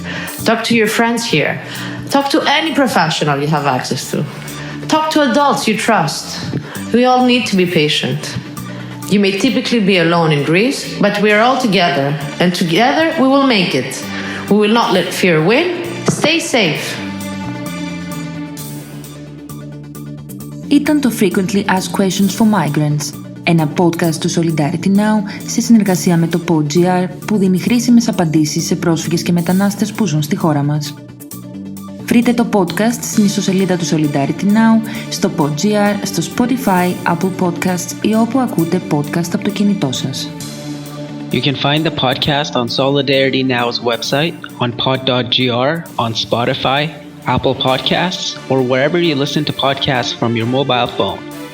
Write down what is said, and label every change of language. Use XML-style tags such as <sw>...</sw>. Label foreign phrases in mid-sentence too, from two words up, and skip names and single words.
<en>Talk to your friends here. Talk to any professional you have access to. Talk to adults you trust. We all need to be patient. You may typically be alone in Greece, but we are all together, and together we will make it. We will not let fear win. Stay safe.</en> <el>Ήταν το Frequently Asked Questions for Migrants, ένα podcast του Solidarity Now σε συνεργασία με το PodGR που δίνει χρήσιμες απαντήσεις σε πρόσφυγες και μετανάστες που ζουν στη χώρα μας. Βρείτε το podcast στην ιστοσελίδα του Solidarity Now, στο PodGR, στο Spotify, Apple Podcasts ή όπου ακούτε podcast από το κινητό σας.</el> <en>You can find the podcast on Solidarity Now's website, on pod.gr, on Spotify, Apple Podcasts, or wherever you listen to podcasts from your mobile phone.</en>